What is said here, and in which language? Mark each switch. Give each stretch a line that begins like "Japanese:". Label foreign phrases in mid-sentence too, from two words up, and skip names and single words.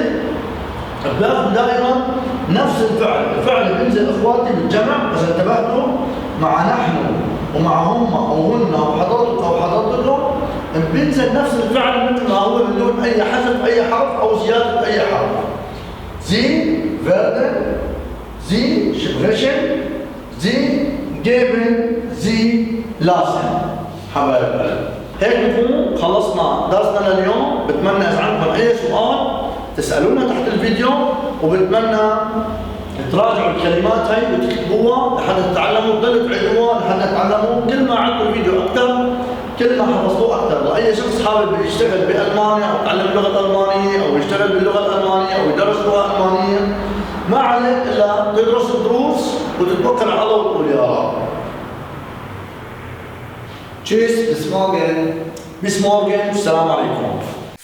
Arabic: بياخذ دائما نفس الفعل، الفعل بينزل إخواتي بالجمع إذا انتبهتوا مع نحن ومع هم أو هن أو حضرتك أو حضرتكم، بينزل نفس الفعل مثل ما هو بدون أي حذف أي حرف أو زيادة أي حرف.
German: Sie werden, Sie sprechen, Sie geben, Sie lassen.
Arabic: حبايب القلب، هيك بنكون خلصنا درسنا لليوم. بتمنى إذا عندكم أي سؤال تسألونا تحت الفيديو، وبتمنى تراجعوا الكلمات هاي وتكتبوها لحتى تتعلموا، تضلوا تعيدوها لحتى تتعلموا. كل ما عندكم الفيديو أكثر كل ما حفظتوه أكثر. لأي شخص حابب يشتغل بألمانيا أو يتعلم اللغة الألمانية أو يشتغل باللغة الألمانية أو يدرس لغة ألمانية، ما عليك إلا تدرس الدروس وتتوكل على الله وتقول يا رب.
German: Tschüss, bis morgen. Bis morgen,
Arabic: السلام عليكم.